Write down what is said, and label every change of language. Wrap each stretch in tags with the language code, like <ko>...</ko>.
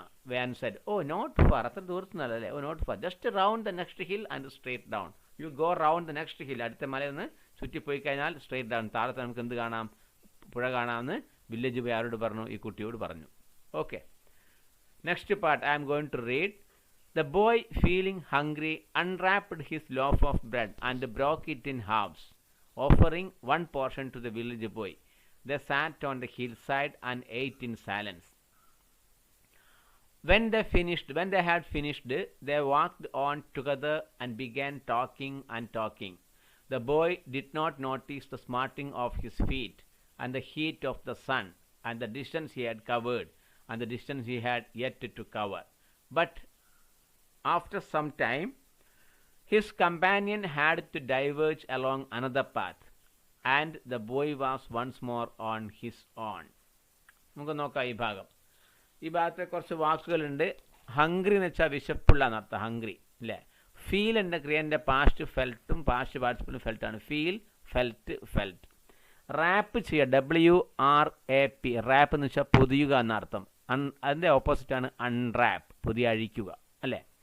<en>way and said, oh not far,</en> <ml>അത്ര ദൂരത്തുനിന്നല്ല അല്ലേ.</ml> <en>Oh not far, just round the next hill and straight down. You go round the next hill.</en> <ml>അടുത്ത മലയൊന്ന് ചുറ്റിപ്പോയി കഴിഞ്ഞാൽ</ml> <en>straight down,</en> <ml>താഴത്തെ നമുക്ക് എന്ത് കാണാം? പുഴ കാണാമെന്ന് വില്ലേജ് ബോയ് ആരോട് പറഞ്ഞു? ഈ കുട്ടിയോട് പറഞ്ഞു.</ml> <en>Okay, next part I am going to read. The boy, feeling hungry, unwrapped his loaf of bread and broke it in halves, offering one portion to the village boy. They sat on the hillside and ate in silence. When they had finished, they walked on together and began talking and talking. The boy did not notice the smarting of his feet and the heat of the sun and the distance he had covered and the distance he had yet to cover. But after some time, his companion had to diverge along another path, and the boy was once more on his own.</en> <ml>നമുക്ക് നോക്കാം ഈ ഭാഗം. ഈ ഭാഗത്തെ കുറച്ച് വാക്കുകളുണ്ട്. Hungry എന്ന് വെച്ചാൽ വിശപ്പുള്ള എന്നർത്ഥം. ഹംഗ്രി അല്ലേ. ഫീൽ എന്ന ക്രിയൻ്റെ past ഫെൽറ്റും past പാർട്ടിസിപ്പിളും ഫെൽറ്റാണ്.</ml> <en>Feel, felt, felt. Wrap ചെയ്യുക, WRAP.</en> <ml>റാപ്പ് എന്ന് വെച്ചാൽ പൊതിയുക എന്നർത്ഥം. അതിൻ്റെ ഓപ്പോസിറ്റാണ് അൺറാപ്പ്, പൊതിയ അഴിക്കുക അല്ലേ.</ml>